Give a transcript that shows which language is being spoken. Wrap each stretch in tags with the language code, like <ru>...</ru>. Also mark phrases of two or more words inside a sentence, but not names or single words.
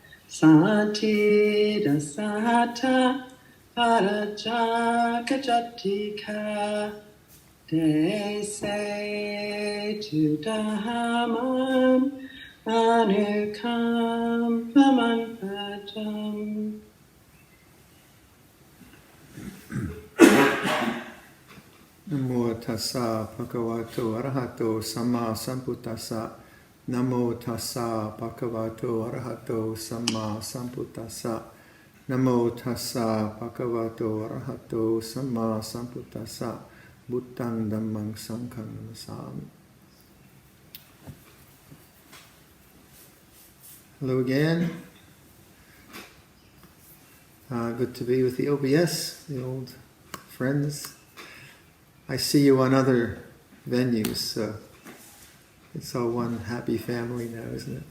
<pi>Sati Dasahata Parajakajatika They say to Dhammam Anukam Pamanpatam. Namo tassa bhagavato arahato samma sambuddhassa. Namo tassa bhagavato arahato samma sambuddhassa. Namo tassa bhagavato arahato samma sambuddhassa. Buddhang dhammang sanghang namasami.</pi> <en>Hello again. Good to be with the OBS, the old friends. I see you on other venues, so it's all one happy family now, isn't it?</en>